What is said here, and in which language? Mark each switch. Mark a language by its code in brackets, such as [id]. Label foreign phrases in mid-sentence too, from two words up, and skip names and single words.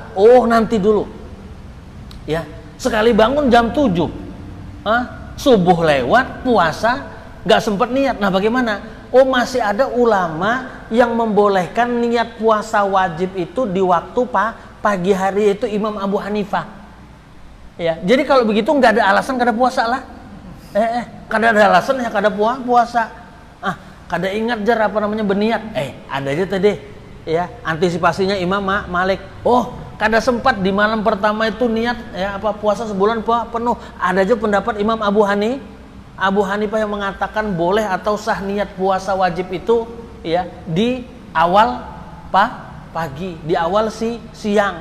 [id] Oh nanti dulu ya, sekali bangun jam 7 subuh lewat, puasa nggak sempat niat. Nah bagaimana? Oh masih ada ulama yang membolehkan niat puasa wajib itu di waktu pagi hari, itu Imam Abu Hanifah. Ya, jadi kalau begitu nggak ada alasan [bjn] kada puasa lah. Kada ada alasan ya kada puasa. Kada ingat jar apa namanya berniat. [id] Ada aja tadi ya antisipasinya Imam Malik. Kada sempat di malam pertama itu niat ya puasa sebulan penuh. Ada aja pendapat Imam Abu Hanifah yang mengatakan boleh atau sah niat puasa wajib itu ya di awal pagi, di awal siang.